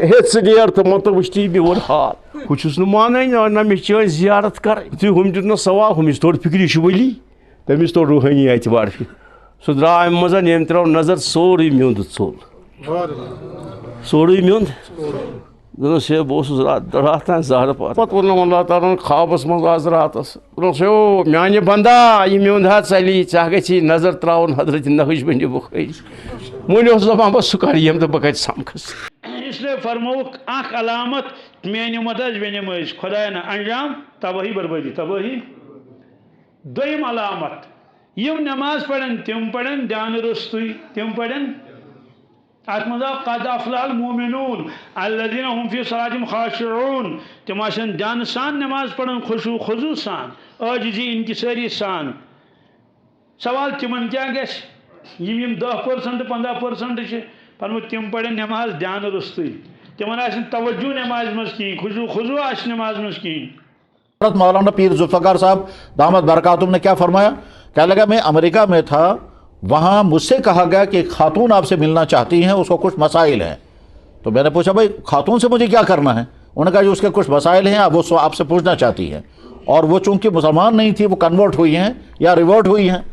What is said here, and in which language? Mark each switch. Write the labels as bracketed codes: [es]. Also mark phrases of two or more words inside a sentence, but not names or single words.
[ks] ہے ژٕ نیر تہٕ مان تہٕ وٕچھتی میون حال بہٕ چھُس نہٕ مانٲنی نہ مےٚ چھِ چٲنۍ زیارت کَرٕنۍ یُتھُے ہُم دیُت نہٕ سوال ہُمِس توٚر فِکرِ یہِ چھُ ؤلی تٔمِس توٚر روحٲنی اعتبار سُہ درٛاو اَمہِ منٛز ییٚمۍ ترٛٲو نظر سورُے میوٚنٛد ژوٚل سورُے میوٚنٛد دوٚپنَس ہے بہٕ اوسُس راتھ تانۍ زہرٕ پار پَتہٕ ووٚنُم اللہ تعالیٰ ہن خوابَس منٛز آز راتَس دوٚپنَس او میٛانہِ بندا یہِ میوٚنٛد حظ ژَلی ژےٚ گژھی نظر ترٛاوُن حضرت نہج بنہِ بُخٲری وۄنۍ اوس دَپان بہٕ سُہ کَرٕ یِم تہٕ بہٕ کَتہِ سَمکھَس اس لیے فرموُکھ اکھ علامت میٛانہِ اُمت حظ بیٚنہِ مٲج خۄدایا نہ انجام تبٲہی بربٲدی تبٲہی دوٚیِم علامت یِم نٮ۪ماز پرن تِم پرن دیانہٕ روٚستُے تِم پرن اتھ منٛز آو [ar] قد افلح المومنون الذین هم فی صلاتہم خاشعون [ks] تِم آسن دیانہٕ سان نٮ۪ماز پران خشوع خضوع سان عاجزی انکساری سان سوال تِمن کیٛاہ گژھِ یِم 10% 15% چھِ فرموٗد تِم پرن نٮ۪ماز دیانہٕ روٚستُے تِمن آسہِ نہٕ توجہ نٮ۪مازِ منٛز کِہیٖنۍ خشوع خضوع آسہِ نٮ۪مازِ منٛز کِہیٖنۍ. [ur] حضرت مولانا پیر ذوالفقار صاحب دامت برکاتہم نے کیا فرمایا؟ کہنے لگا میں امریکہ میں تھا وہاں مجھ سے کہا گیا کہ ایک خاتون آپ سے ملنا چاہتی ہیں اس کو کچھ مسائل ہیں. تو میں نے پوچھا بھائی خاتون سے مجھے کیا کرنا ہے؟ انہوں نے کہا کہ اس کے کچھ مسائل ہیں وہ آپ سے پوچھنا چاہتی ہیں اور وہ چونکہ مسلمان نہیں تھی وہ کنورٹ ہوئی ہیں یا ریورٹ ہوئی ہیں.